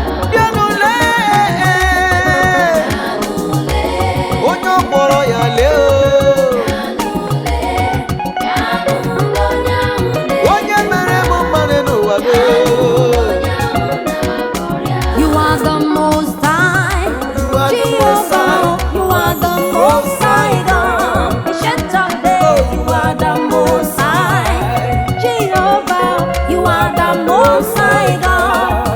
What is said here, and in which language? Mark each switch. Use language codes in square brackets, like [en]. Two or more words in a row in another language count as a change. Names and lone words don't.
[ig] Bịa n'ule, eh. Onye ọ kpọrọ ya lee, oh. Onye mere m mma n'ụwa, lee, oh. [en] You are the most high. You are the most high. Jehovah, you are the most high God. Ancient of days, you are the most high. Jehovah, you are the most high God.